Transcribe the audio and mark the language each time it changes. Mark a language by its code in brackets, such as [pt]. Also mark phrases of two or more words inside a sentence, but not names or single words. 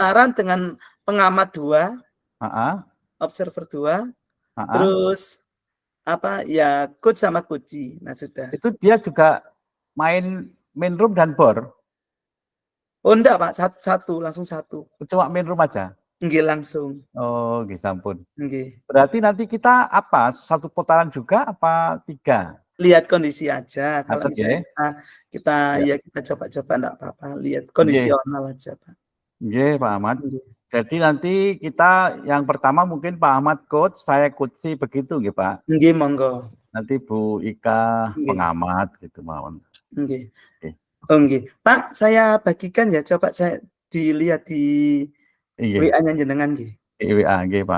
[id] putaran dengan pengamat 2, Heeh. observer 2, Heeh. terus ya coach sama kunci. Nah sudah. Itu dia juga [en] main room [id] dan bor. Oh enggak Pak, langsung satu. Cuma [en] main room [id] aja. Nggih langsung. [jv] Oh, nggih sampun. Nggih. [id] Berarti nanti kita apa? Satu putaran juga apa 3? Lihat kondisi aja. Kalau [jv] Ngadeg ya. [id] misalnya kita Ya. kita coba-coba enggak apa-apa. Lihat [jv] Nggih. [id] kondisional aja Pak. [jv] Nggih, Pak Ahmad. Nggih. [id] Jadi nanti kita yang pertama mungkin Pak Ahmad coach, saya kunci begitu nggih Pak. [jv] Nggih, monggo. [id] Nanti Bu Ika [jv] Nggih. [id] pengamat gitu mawon. [jv] Nggih. Nggih. Oh nggih. [id] Pak, saya bagikan ya, coba saya dilihat di [jv] Nggih. [id] WA-nya [jv] jenengan nggih. [id] Di WA nggih, Pak.